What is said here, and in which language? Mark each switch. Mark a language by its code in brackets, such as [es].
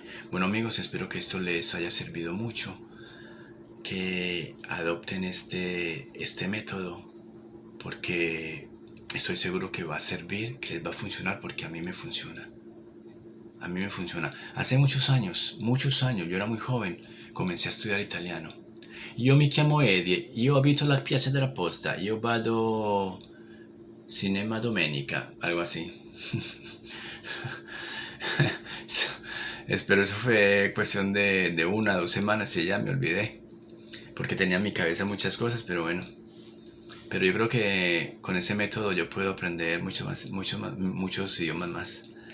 [es] Bueno amigos, espero que esto les haya servido mucho, que adopten este método, porque estoy seguro que va a servir, que les va a funcionar, porque a mí me funciona. A mí me funciona. Hace muchos años, yo era muy joven, comencé a estudiar italiano. [it] Io mi chiamo Eddie, io abito la Piazza della Posta, io vado cinema domenica, [es] algo así. Espero eso fue cuestión de 1 o 2 semanas y ya me olvidé. Porque tenía en mi cabeza muchas cosas, pero bueno. Pero yo creo que con ese método yo puedo aprender muchos idiomas más.